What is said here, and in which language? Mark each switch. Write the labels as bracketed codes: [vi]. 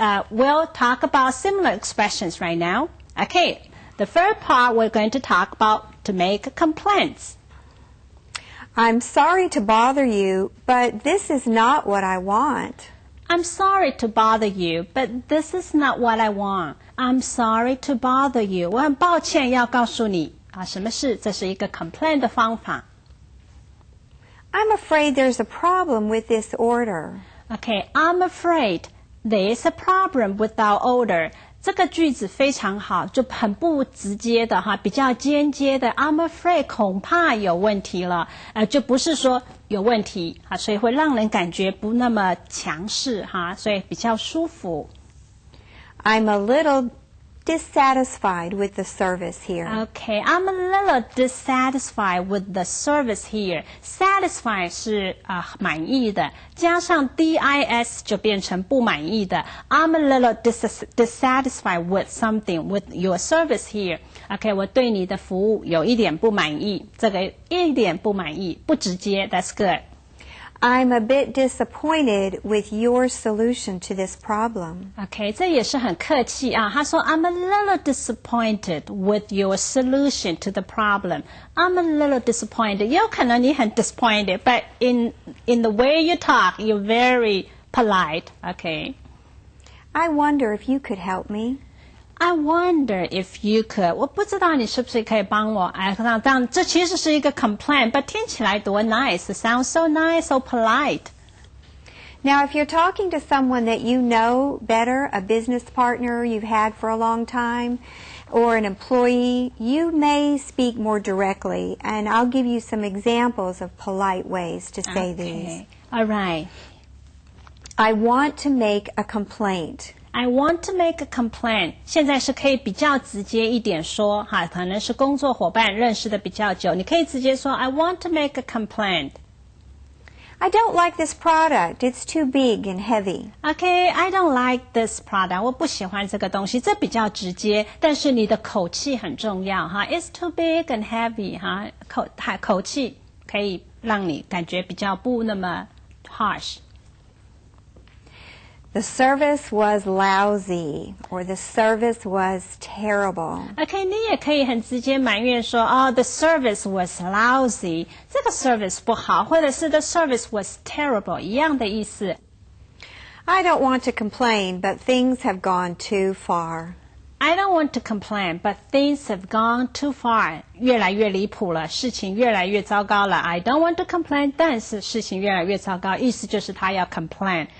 [en] We'll talk about similar expressions right now. The first part we're going to talk about to make complaints. I'm sorry to bother you, but this is not what I want. I'm sorry to bother you, but this is not what I want. I'm sorry to bother you. [zh] 我很抱歉要告诉你什么事，这是一个 complain 的方法。 [en] I'm afraid there's a problem with this order. I'm afraid There's a problem with our order. [zh] 这个句子非常好，就很不直接的哈，比较间接的 [en] I'm afraid [zh] 恐怕有问题了，就不是说有问题哈，所以会让人感觉不那么强势哈，所以比较舒服。 [en] I'm a little dissatisfied with the service here. Okay, I'm a little dissatisfied with the service here. [zh] Satisfied 是满意的，加上 dis 就变成不满意的。 [en] I'm a little dissatisfied with something with your service here. [zh] Okay, 我对你的服务有一点不满意，这个一点不满意，不直接 ， [en] That's good.I'm a bit disappointed with your solution to this problem. [zh] OK, 这也是很客气啊。他说 [en] I'm a little disappointed with your solution to the problem. I'm a little disappointed. [zh] 也有可能你很 [en] disappointed, but in the way you talk, you're very polite. OK. I wonder if you could help me.I wonder if you could. [zh] 我不知道你是不是可以帮我。这其实是一个 complaint, [en] but [zh] 听起来多 nice. [en] It sounds so nice, so polite. Now, if you're talking to someone that you know better, a business partner you've had for a long time, or an employee, you may speak more directly, and I'll give you some examples of polite ways to say these. All right. I want to make a complaint.I want to make a complaint. [zh] 现在是可以比较直接一点说哈，可能是工作伙伴认识的比较久，你可以直接说 [en] I want to make a complaint. I don't like this product. It's too big and heavy. Okay, I don't like this product. [zh] 我不喜欢这个东西，这比较直接，但是你的口气很重要哈。 [en] It's too big and heavy [zh] 哈，口气可以让你感觉比较不那么 harsh.The [en] service was lousy, or the service was terrible. [zh] OK, 你也可以很直接埋怨说 [en] the service was lousy. [zh] 这个 service 不好，或者是 [en] the service was terrible, [zh] 一样的意思。 [en] I don't want to complain, but things have gone too far.I don't want to complain, but things have gone too far. [zh] 越来越离谱了，事情越来越糟糕了。 [en] I don't want to complain, [zh] 但是事情越来越糟糕，意思就是他要 complain.